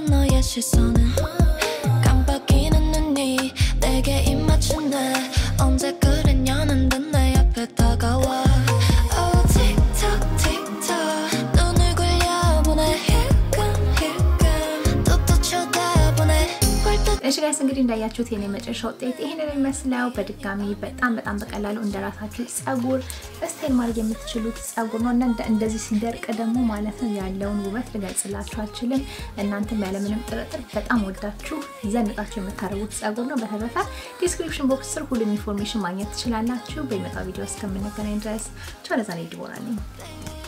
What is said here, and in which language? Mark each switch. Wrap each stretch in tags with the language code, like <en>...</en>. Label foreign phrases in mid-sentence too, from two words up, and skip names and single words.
<ko>너의 시선은 깜빡이는 눈이 내게 입 맞춘대 언제 그랬냐는 듯 내 앞에 다가와 Oh 틱톡 틱톡 눈을 굴려보내 힐끔힐끔 또 쳐다보네</ko> <am>እሺ ጋይስ እንግዲህ እንዳያችሁት የኔ መጨረሻው ውጤት ይሄንን ይመስላል በድጋሚ በጣም በቀላሉ እንደራሳችሁ ጸጉር ስታይል ማድረግ የምትችሉት ጸጉር ነው እና እንደዚህ ሲደርቅ ደግሞ ማለት ነው ያለውን ውበት ልገልጽላችሁ አልችልም እናንተም ያለምንም ጥርጥር በጣም ወዳችሁ ዘንጣችሁ የምታረጉት ጸጉር ነው በተረፈ</am> <en>description box</en> <am>ስር ሁሉ ኢንፎርሜሽን ማግኘት ትችላላችሁ በሚመጣው ቪዲዮ እስከምንገናኝ ድረስ ቻው ለዛሬ ይድቦራልኝ</am>